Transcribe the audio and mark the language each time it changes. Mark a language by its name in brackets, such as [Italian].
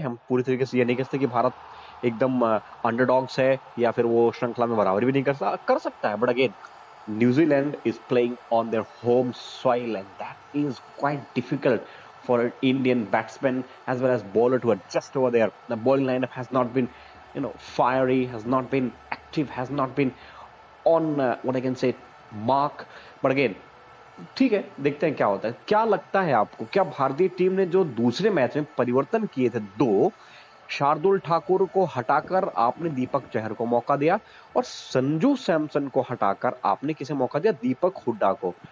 [Hindi] हम पूरी तरीके से ये नहीं कहते कि भारत एकदम अंडरडॉग्स है या फिर वो श्रृंखला में बराबरी भी नहीं कर सकता है, [English] But again New Zealand is playing on their home soil and that is quite difficult for an Indian batsman as well as bowler to adjust over there. The bowling lineup has not been, fiery, has not been active, has not been on what I can say mark. But again, [Hindi] ठीक है, देखते हैं क्या होता है। क्या लगता है आपको, क्या भारतीय टीम ने जो दूसरे मैच में परिवर्तन किए थे, 2 शार्दुल ठाकुर को हटाकर आपने दीपक चहर को मौका दिया और संजू सैमसन को हटाकर आपने किसे मौका दिया? दीपक हुड्डा को।